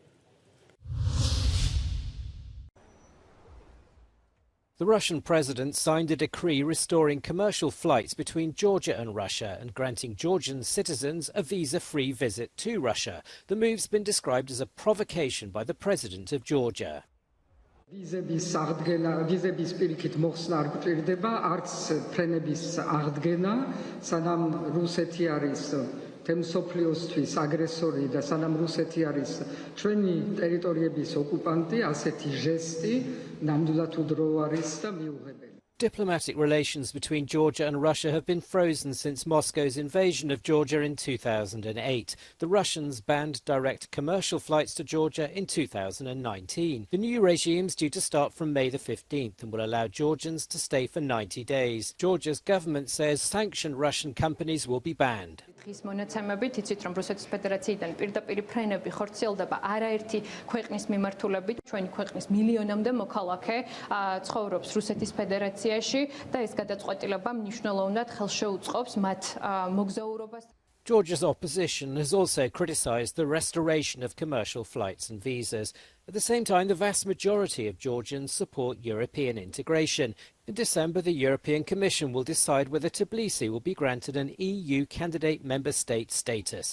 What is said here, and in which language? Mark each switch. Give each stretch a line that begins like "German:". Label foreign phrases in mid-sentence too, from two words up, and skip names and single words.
English: The Russian president signed a decree restoring commercial flights between Georgia and Russia and granting Georgian citizens a visa-free visit to Russia. The move's been described as a provocation by the president of Georgia.
Georgian: ვიზების აღდგენა, ვიზების პირიქით მოხსნა არ გვჭირდება, არც ფრენების აღდგენა, სანამ რუსეთი არის თემსოფლიოსთვის აგრესორი და სანამ რუსეთი არის ჩვენი ტერიტორიების ოკუპანტი, ასეთი ჟესტი ნამდვილად უდრო არის და მიუღებელი.
English: Diplomatic relations between Georgia and Russia have been frozen since Moscow's invasion of Georgia in 2008. The Russians banned direct commercial flights to Georgia in 2019. The new regime is due to start from May the 15th and will allow Georgians to stay for 90 days. Georgia's government says sanctioned Russian companies will be banned.
Georgian: დღის მონაცემებით იცით რომ რუსეთის ფედერაციიდან პირდაპირ ფრენები ხორციელდება არაერთი ქვეყნის მიმართულებით. ჩვენი ქვეყნის მილიონამდე მოქალაქე ცხოვრობს რუსეთის ფედერაციაში და ეს გადაწყვეტილება მნიშვნელოვნად ხელშეუწყობს მათ მოგზაურობას.
English: Georgia's opposition has also criticised the restoration of commercial flights and visas. At the same time, the vast majority of Georgians support European integration. In December, the European Commission will decide whether Tbilisi will be granted an EU candidate member state status.